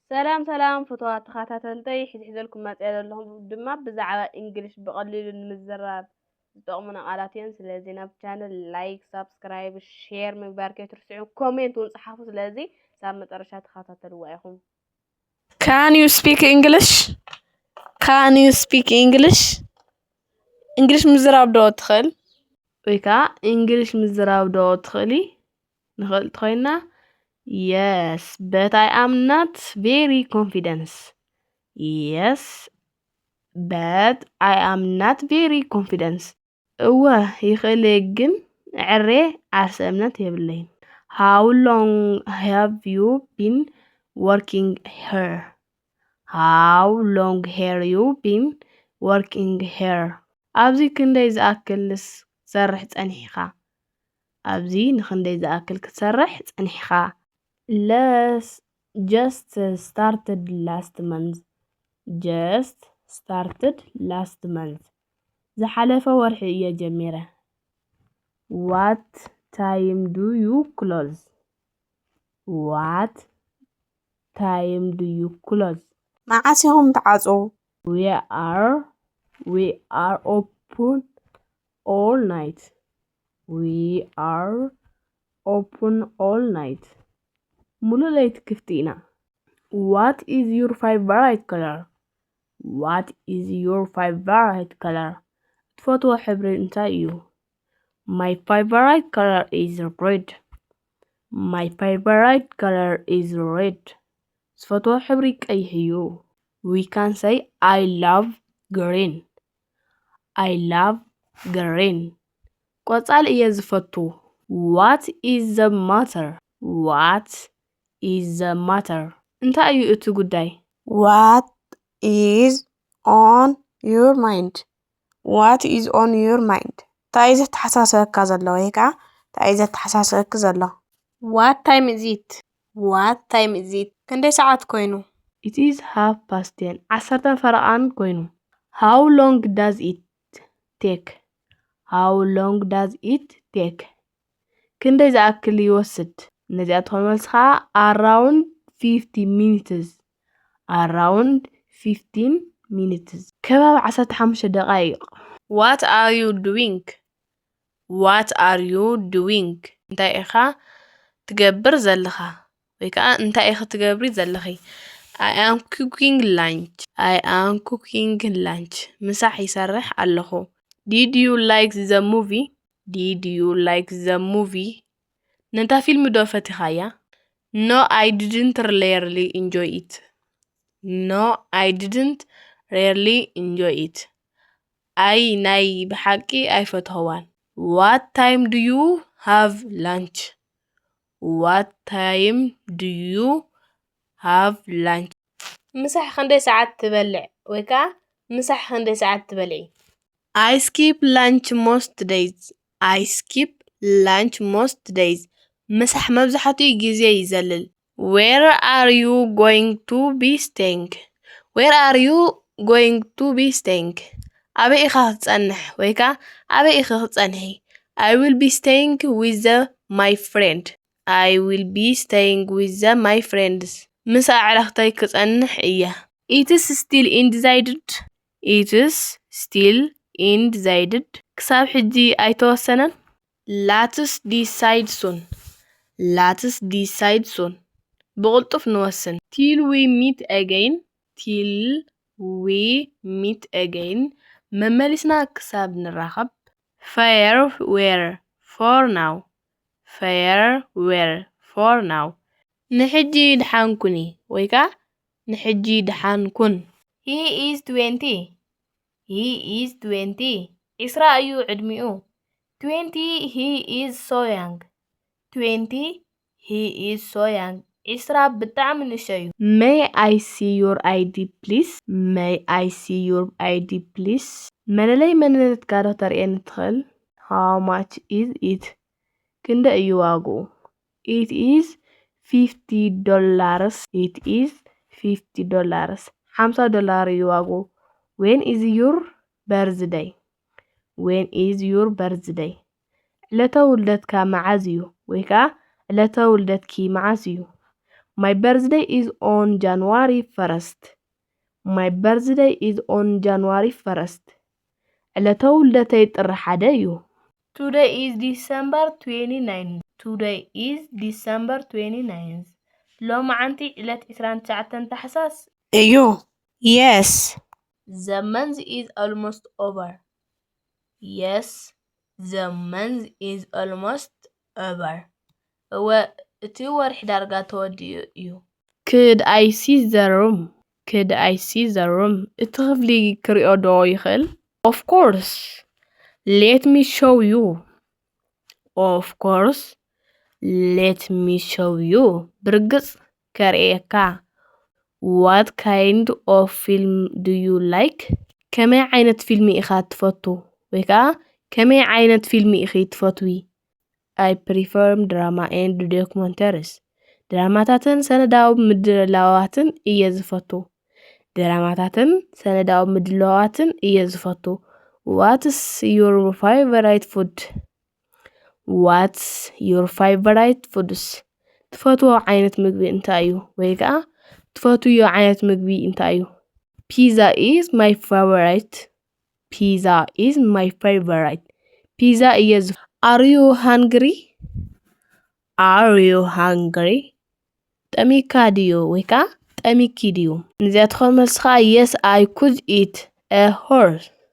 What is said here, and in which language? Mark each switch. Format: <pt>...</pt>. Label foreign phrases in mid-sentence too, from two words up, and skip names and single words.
<ti>ሰላም ሰላም ፍትዋት ተኸታተልተይ ሕዝልኩም መጽአል ኣለኹም ድማ ብዛዕባ እንግሊሽ ብቐሊሉ ንምዝራብ ዝጠቕሙና ቃላት እዮም። ስለዚህ ናብ</ti> <en>channel like, subscribe, share</en> <ti>ምግባር ከይትርስዑ ኮሜንት እውን ጻሓፉ። ስለዚህ ሳብ መጨረሻ ተኸታተልዋ ኢኹም።</ti> <en>Can you speak English? Can you speak English?</en> <ti>English ምዝራብ ዶ ትኽእል? ወይ ከዓ እንግሊሽ ምዝራብ ዶ ትኽእሊ? ንኽእል ኮይና</ti> <en>Yes, but I am not very confident. Yes, but I am not very confident.</en> <ti>እወ ይኽእል ግን ዕሬ ዓርሰ እምነት የብለይን።</ti> <en>How long have you been working here? How long have you been working here?</en> <ti>ኣብዚ ክንደይ ዝኣክልስ ክትሰርሕ ጸኒሕኻ? ኣብዚ ንኽንደይ ዝኣክል ክትሰርሕ ጸኒሕኻ?</ti> <en>Just started last month. Just started last month.</en> <ti>ዝሓለፈ ወርሒ እየ ጀሚረ.</ti> <en>What time do you close? What time do you close?</en> <ti>መዓስ ኢኹም ትዓጽው?</ti> <en>We are open all night. We are open all night.</en> <ti>ሙሉ ለይት ክፍቲ ኢና.</ti> <en>What is your favorite color? What is your favorite color?</en> <ti>ትፈትዎ ሕብሪ እንታይ እዩ?</ti> <en>My favorite color is red. My favorite color is red.</en> <ti>ትፈትዎ ሕብሪ ቀይሕ እዩ.</ti> <en>We can say I love green. I love green.</en> <ti>ቆጻል እየ ዝፈቱ.</ti> <en>What is the matter? What is the matter?</en> <ti>እንታይ እዩ እቲ ጉዳይ?</ti> <en>What is on your mind? What is on your mind?</en> <ti>እንታይ ዘተሓሳስበካ ዘሎ ወይ ከዓ እንታይ ዘተሓሳስበክ ዘሎ?</ti> <en>What time is it? What time is it?</en> <ti>ክንደይ ሰዓት ኮይኑ?</ti> <en>It is 10:30. 10</en> <ti>ፈረቓን ኮይኑ.</ti> <en>How long does it take? How long does it take?</en> <ti>ክንደይ ዝኣክል ይወስድ? ነዚኣቶም መልስኻ</ti> <en>around 50 minutes. Around 15 minutes.</en> <ti>ከባቢ 15 ደቓይቕ.</ti> <en>What are you doing? What are you doing?</en> <ti>እንታይ ኢኻ ትገብር ዘለኻ? ወይ ከዓ እንታይ ኢኻ ትገብሪ ዘለኺ?</ti> <en>I am cooking lunch. I am cooking lunch.</en> <ti>ምሳሕ ይሰርሕ ኣለኹ.</ti> <en>Did you like the movie? Did you like the movie?</en> <ti>ነታ ፊልም ዶ ፈቲኻያ?</ti> <en>No, I didn't really enjoy it. No, I didn't really enjoy it.</en> <ti>አይ ናይ ብሓቂ ኣይፈትኸዋን.</ti> <en>What time do you have lunch? What time do you have lunch?</en> <ti>ምሳሕ ክንደይ ሰዓት ትበልዕ? ወይ ከዓ ምሳሕ ክንደይ ሰዓት ትበልዒ?</ti> <en>I skip lunch most days. I skip lunch most days.</en> <ti>ምሳሕ መብዛሕትኡ ግዜ ይዘልል.</ti> <en>Where are you going to be staying? Where are you going to be staying?</en> <ti>ኣበይ ኢኻ ክትጸንሕ ወይ ከዓ ኣበይ ኢኻ ክትጸንሒ?</ti> <en>I will be staying with my friend. I will be staying with my friends.</en> <ti>ምስ ኣዕላኽተይ ክጸንሕ እየ.</ti> <en>It is still undecided. It is still undecided.</en> <ti>ክሳብ ሕጂ ኣይተወሰነን.</ti> <en>Let's decide soon. Let's decide soon.</en> <ti>ብቕልጡፍ ንወስን.</ti> <en>Till we meet again. Till we meet again.</en> <ti>መመሊስና ክሳብ ንራኸብ.</ti> <en>Farewell for now. Farewell for now.</en> <ti>ንሕጂ ድሓን ኩኒ ወይ ከዓ ንሕጂ ድሓን ኩን.</ti> <en>He is 20. He is 20.</en> <ti>ዒስራ እዩ ዕድሚኡ.</ti> <en>20 he is so young. 20 he is so young.</en> <ti>ዒስራ ብጣዕሚ ንእሽቶ እዩ.</ti> <en>May I see your ID please? May I see your ID please?</en> <ti>መለለይ መንነትካ ዶ ተርእየኒ ትኽእል?</ti> <en>How much is it?</en> <ti>ክንደይ እዩ ዋግኡ?</ti> <en>It is $50. It is $50. $50</en> <ti>እዩ ዋግኡ.</ti> <en>When is your birthday? When is your birthday?</en> <ti>ዕለተ ውልደትካ መዓዝ እዩ? ወይ ከዓ ዕለተ ውልደትኪ መዓዝ እዩ?</ti> <en>My birthday is on January 1st. My birthday is on January 1st.</en> <ti>ዕለተ ውልደተይ ጥሪ 1 እዩ.</ti> <en>Today is December 29th. Today is December 29th.</en> <ti>ሎሚ ዓንቲ ዕለት 29 ታሕሳስ እዩ.</ti> <en>Yes. The month is almost over. Yes. The month is almost over.</en> <ti>እቲ ወርሒ ዳርጋ ተወዲኡ እዩ.</ti> <en>Could I see the room? Could I see the room?</en> <ti>እቲ ክፍሊ ክሪኦ ዶ ይኽእል?</ti> <en>Of course. Let me show you. Of course. Let me show you.</en> <ti>ብርግጽ ከርእየካ.</ti> <en>What kind of film do you like?</en> <ti>ከመይ ዓይነት ፊልሚ ኢኻ ትፈቱ? ወይ ከዓ ከመይ ዓይነት ፊልሚ ኢኺ ትፈትዊ?</ti> <en>I prefer drama and documentaries.</en> <ti>ድራማታትን ሰነዳዊ ምድላዋትን እየ ዝፈቱ. ድራማታትን ሰነዳዊ ምድላዋትን እየ ዝፈቱ.</ti> <en>What's your favorite food? What's your favorite foods?</en> <ti>ትፈትዎ ዓይነት ምግቢ እንታይ እዩ? ወይ ከዓ ትፈትዮ ዓይነት ምግቢ እንታይ እዩ?</ti> <en>Pizza is my favorite. Pizza is my favorite. Pizza is. Are you hungry? Are you hungry?</en> <ti>ጠሚካ ድዩ? ወይ ከዓ ጠሚኪ ድዩ? ንዚኣትኾን መልስኻ</ti> <en>yes I could eat a horse.</en>